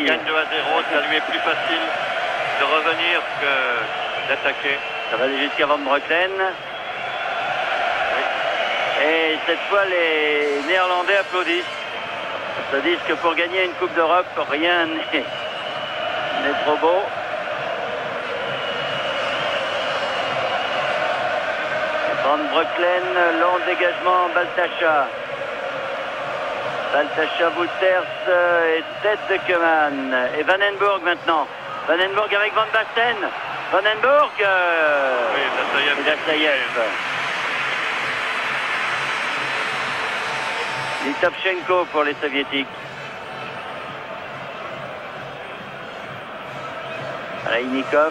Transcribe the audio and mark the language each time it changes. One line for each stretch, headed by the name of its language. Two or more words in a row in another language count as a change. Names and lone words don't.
French: gagne 2-0, ça lui est plus facile de revenir que d'attaquer. Ça va aller jusqu'à Van Breukelen. Et cette fois, les Néerlandais applaudissent. Ils se disent que pour gagner une Coupe d'Europe, rien n'est trop beau. Van Breukelen, long dégagement, Baltacha. Baltacha, Wouters et tête de Keman. Et Vandenburg maintenant. Vandenburg avec Van Basten. Vandenburg Oui, et Dassaïev. Litovchenko pour les Soviétiques. Aleinikov.